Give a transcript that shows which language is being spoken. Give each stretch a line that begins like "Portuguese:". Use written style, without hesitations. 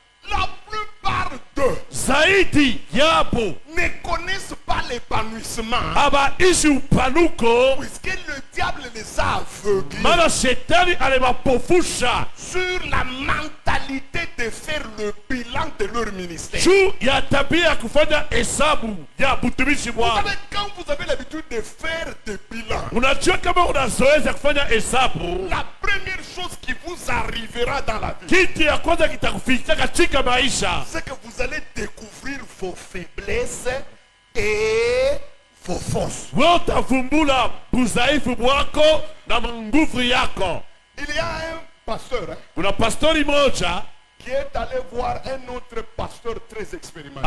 French: la plupart d'eux
Swahili: zaidi yabo
French: ne connaissent pas l'épanouissement,
Swahili: habaishi upanuko,
French: puisque le diable les a aveuglés
Swahili: maana shetani alimapofusha
French: sur la mentalité de faire le bilan de leur ministère.
Swahili: juu ya tabia ya kufanya hesabu ya mtumishi
French: Vous
Swahili: wao.
French: savez, quand vous avez l'habitude de faire des bilans,
Swahili: Unajua kama una zoezi ya kufanya hesabu,
French: la première chose qui vous arrivera dans la vie,
Swahili: kitu ya kwanza kitakufikia katika maisha
French: c'est que vous allez découvrir vos faiblesses et vos forces.
Swahili: wewe utavumbula udhaifu wako na nguvu yako.
French: Il y a un pasteur
Swahili: Kuna pastori moja
French: qui est allé voir un autre pasteur très expérimenté.